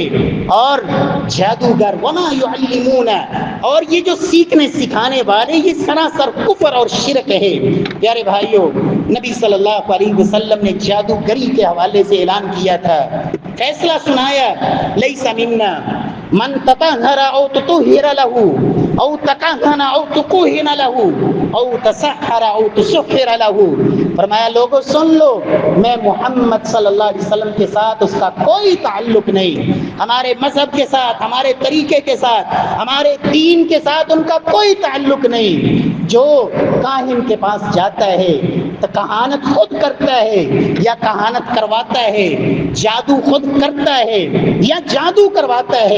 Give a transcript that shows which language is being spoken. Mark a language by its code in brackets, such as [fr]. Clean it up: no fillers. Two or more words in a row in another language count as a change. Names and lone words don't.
[ur] اور جادوگر [ar] وما یعلمون، [ur] اور یہ جو سیکھنے سکھانے والے یہ سراسر کفر اور شرک ہے. پیارے بھائیوں، نبی صلی اللہ علیہ وسلم نے جادوگری کے حوالے سے اعلان کیا تھا، فیصلہ سنایا [ar] لیس منا من تطہر او تطہر له او تکہن او تکہن له او تسحر او تسحر له. [ur] فرمایا لوگوں سن لو، میں محمد صلی اللہ علیہ وسلم کے ساتھ اس کا کوئی تعلق نہیں، ہمارے مذہب کے ساتھ، ہمارے طریقے کے ساتھ، ہمارے دین کے ساتھ ان کا کوئی تعلق نہیں. جو کاہن کے پاس جاتا ہے تو کہانت خود کرتا ہے یا کہانت کرواتا ہے، جادو خود کرتا ہے یا جادو کرواتا ہے.